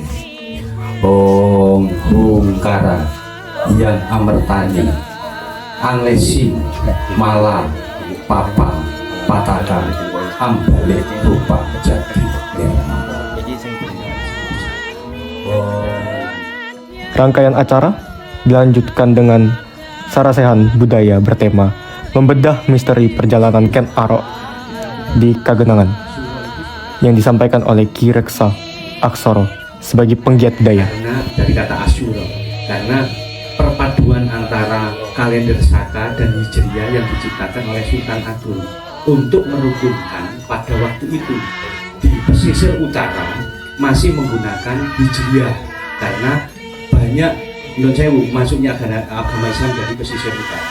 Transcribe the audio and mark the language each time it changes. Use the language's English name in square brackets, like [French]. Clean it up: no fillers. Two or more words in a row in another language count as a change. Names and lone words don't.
[Balinese] Om Hungkara Yang Amertani Anglesin Mala Papa Pataka Ambalik Rupa Jati Nirmala. [Indonesian] Rangkaian acara dilanjutkan dengan sarasehan budaya bertema membedah misteri perjalanan Ken Arok di Kagenangan yang disampaikan oleh Ki Reksa Aksoro sebagai penggiat budaya. Karena dari kata Asyura, karena perpaduan antara kalender Saka dan Hijriah yang diciptakan oleh Sultan Agung untuk merukunkan pada waktu itu di pesisir utara masih menggunakan Hijriah karena banyak menurut saya masuknya agama Islam dari pesisir utara.